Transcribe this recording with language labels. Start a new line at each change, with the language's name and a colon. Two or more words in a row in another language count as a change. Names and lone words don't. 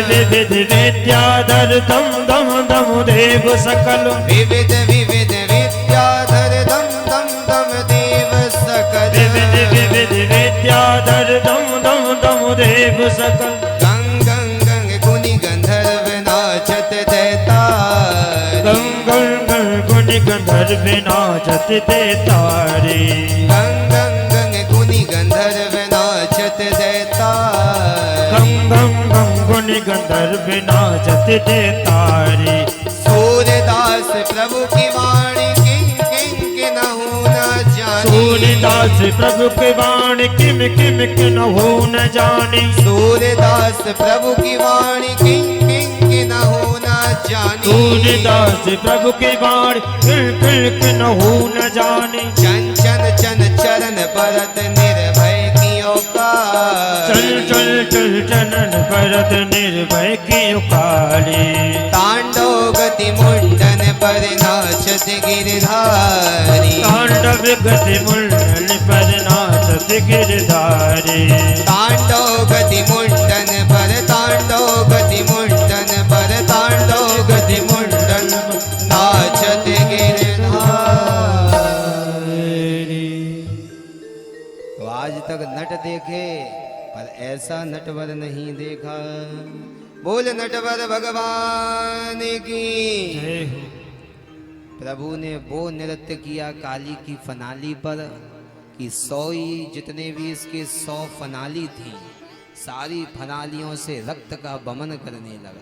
Braj: विविध विद्याधर दम दम दम देव सकल विविध विविध विद्याधर दम दम दम देव सकल विविध विविध विद्याधर दम दम दम देव सकल गंग गंग गंग गुनि गंधर्व नाचत दैतारी गंग गंग गुनि गंधर्व नाचत दैतारी गंग गंग गंग गुनि गंधर्व नाचत दैतारी गंग गंग गुनि गंधर्व नाचत दैतारी सूरदास प्रभु की वाणी किं किं किन्हु न जानी सूरदास प्रभु की वाणी किम किम किन्हु न जानी सूरदास प्रभु की वाणी किं किं किन्हु न जानी सूरदास प्रभु की वाणी किम किम किन्हु न जानी चन चन चन चरण भरत निर्भय कियो का चल चल चल चनन भरत निर्भय की काली तांडव गति मुंडन पर नाचत गिरधारी तांडव गति मुंडन पर नाचत गिरधारी तांडव गति मुंडन पर तांडव गति मुंडन पर तांडव गति मुंडन नाचत गिरधारी।
Hindi: तो आज तक नट देखे पर ऐसा नटवर नहीं देखा। बोल नटवर भगवान की। जय हो। प्रभु ने वो नृत्य किया काली की फनाली पर कि 100 ही जितने भी इसके 100 फनाली थी सारी फनालियों से रक्त का बमन करने लगा।